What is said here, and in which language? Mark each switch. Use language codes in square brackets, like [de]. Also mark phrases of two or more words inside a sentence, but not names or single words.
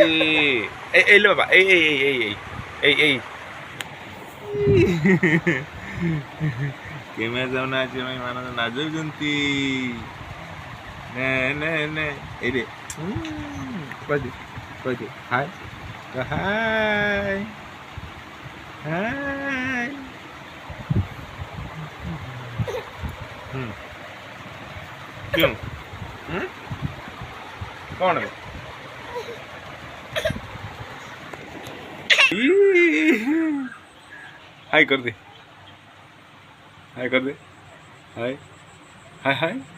[or] ଏଇଲେ ବାବା ଏଇ କ୍ୟାମେରା ସାମ୍ନା ଆସିବା ପାଇଁ ମାନସ ନାଚୁଛନ୍ତି। ଏଇରେ କହିଦେ ହାଏ ହାଏ ହାଏ। [hi] क्यों कौन है हाय कर दे हाय कर दे हाय हाय हाय